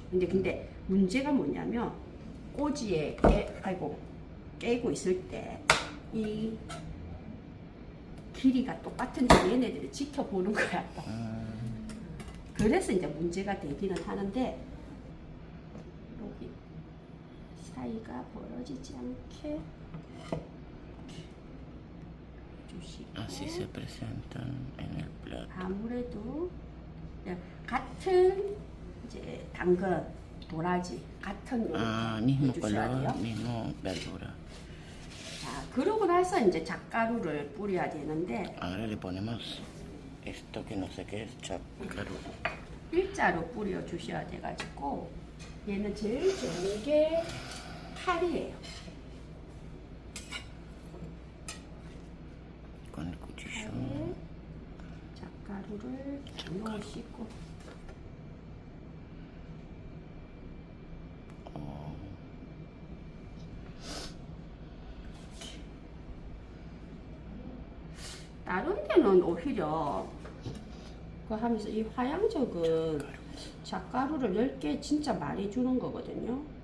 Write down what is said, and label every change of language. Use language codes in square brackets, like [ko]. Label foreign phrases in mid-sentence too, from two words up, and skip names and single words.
[ko] 근데 문제가 뭐냐면 꼬지에 깨고 있을 때 이 길이가 똑같은지 얘네들이 지켜보는 거야. 또. 그래서 이제 문제가 되기는 하는데 여기 사이가 벌어지지 않게 주시고 [es] Así se presentan en el plato. [ko] 아무래도 같은 이제 당근, 도라지 같은 [es] mismo [ko] 해주셔야 [es] color, [ko] 돼요. [es] mismo verdura. [ko] 자, 그러고 나서 이제 잣가루를 뿌려야 되는데 [es] Ahora le ponemos esto que no sé qué es chacarú. [ko] 일자로 뿌려 주셔야 돼가지고 얘는 제일 좋은 게 칼이에요. [es] Con el cuchillo. [ko] 칼에 잣가루를 넣으시고 다른 데는 오히려 그 하면서 이 화양적은 잣가루를 10개 진짜 많이 주는 거거든요.